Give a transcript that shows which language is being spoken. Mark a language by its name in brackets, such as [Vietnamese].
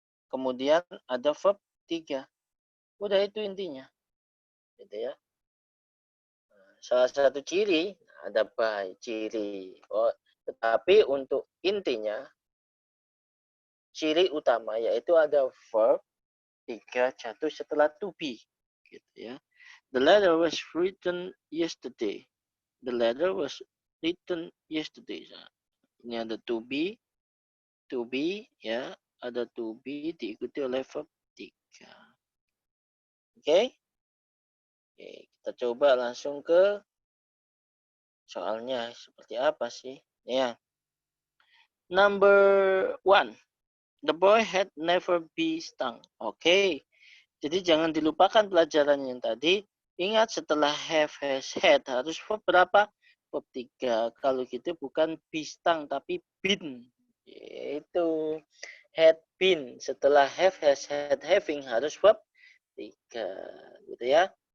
[Indonesian] Kemudian ada verb 3. Udah itu intinya. Gitu ya. Salah satu ciri ada by ciri. Oh, tetapi untuk intinya ciri utama yaitu ada verb 3 jatuh setelah to be gitu ya. [English] The letter was written yesterday. The letter was written yesterday. [Indonesian] Nah, ini ada to be ya, ada to be diikuti oleh verb 3. Oke? Oke, kita coba langsung ke soalnya seperti apa sih? Ya. [English] Number 1. The boy had never been stung. [Indonesian] Oke. Jadi jangan dilupakan pelajaran yang tadi. Ingat setelah have, has, had harus verb berapa? Verb 3. Kalau gitu bukan be stung tapi been. Itu had been. Setelah have, has, had, having harus verb 3. Gitu ya.